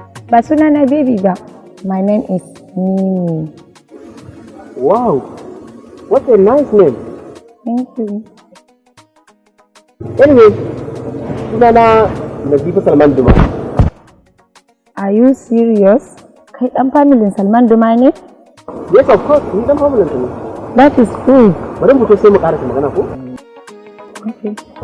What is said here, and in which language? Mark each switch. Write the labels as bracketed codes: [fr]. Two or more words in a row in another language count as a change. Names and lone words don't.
[ha] Ba suna na baby ba. [en] My name is Mimi. Wow, what a nice name. Thank you. Anyway, [ha] suna na Nazifa Salman Duma. [en] Are you serious? [ha] Kai ɗan familin Salman Duma ne? [en] Yes, of course, [ha] ni ɗan familin sa ne. [en] That is good. [ha] Bari mu fito sai mu ƙarasa magana ko? [en] Okay.